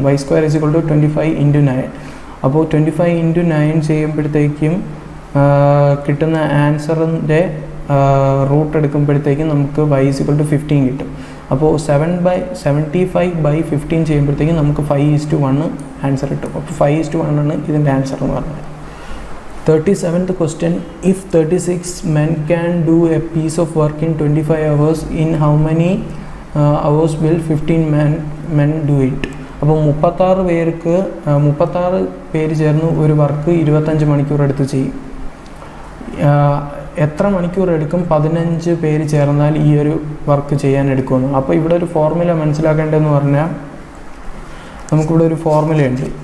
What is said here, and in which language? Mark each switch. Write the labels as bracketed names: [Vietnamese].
[Malayalam] y² = 25 into 9. അപ്പോൾ 25 into 9 ചെയ്യുമ്പോഴത്തേക്കും കിട്ടുന്ന ആൻസറിൻ്റെ റൂട്ട് എടുക്കുമ്പോഴത്തേക്കും നമുക്ക് y = 15 കിട്ടും. അപ്പോൾ 75/15 ചെയ്യുമ്പോഴത്തേക്കും നമുക്ക് 5:1 ആൻസർ കിട്ടും. അപ്പോൾ 5:1 ആണ് ഇതിൻ്റെ ആൻസർ എന്ന് പറഞ്ഞത്. [English] 37th question. If 36 men can do a piece of work in 25 hours, in how many hours will 15 men do it? [Malayalam] അപ്പോൾ 36 പേര് ചേർന്ന് ഒരു വർക്ക് 25 മണിക്കൂർ എടുത്ത് ചെയ്യും. എത്ര മണിക്കൂർ എടുക്കും 15 പേര് ചേർന്നാൽ ഈ ഒരു വർക്ക് ചെയ്യാൻ എടുക്കുമെന്ന്. അപ്പോൾ ഇവിടെ ഒരു ഫോർമുല മനസ്സിലാക്കേണ്ടതെന്ന് പറഞ്ഞാൽ നമുക്കിവിടെ ഒരു ഫോർമുലയുണ്ട്.